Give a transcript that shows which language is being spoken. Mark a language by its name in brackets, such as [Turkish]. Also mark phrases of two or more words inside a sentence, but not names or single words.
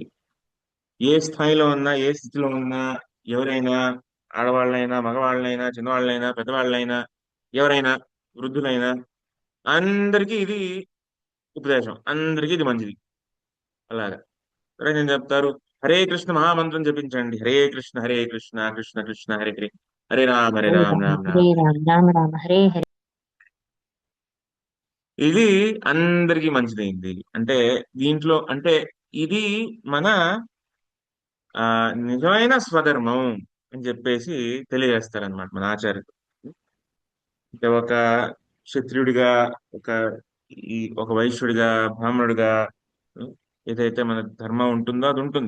[Telugu] ఏ స్థాయిలో ఉన్నా, ఏ స్థితిలో ఉన్నా, ఎవరైనా, ఆడవాళ్ళైనా, మగవాళ్ళైనా, చిన్నవాళ్ళైనా, పెద్దవాళ్ళైనా, ఎవరైనా, వృద్ధులైనా, అందరికీ ఇది ఉపదేశం, అందరికీ ఇది మంచిది. అలాగా సరే, నేను చెప్తారు, హరే కృష్ణ మహామంత్రం జపించండి, హరే కృష్ణ హరే కృష్ణ కృష్ణ కృష్ణ హరే హరే, హరే రామ హరే హరే రామ రామ రామ హరే రామ. రామ రామ రామ హరే హరే. ఇది అందరికీ మంచిదైంది. అంటే దీంట్లో అంటే ఇది మన ఆ నిజమైన స్వధర్మం అని చెప్పేసి తెలియజేస్తారనమాట మన ఆచార్యులు. అంటే ఒక క్షత్రియుడిగా, ఒక ఒక వైశ్యుడిగా, బ్రాహ్మణుడిగా ఏదైతే మన ధర్మం ఉంటుందో అది ఉంటుంది.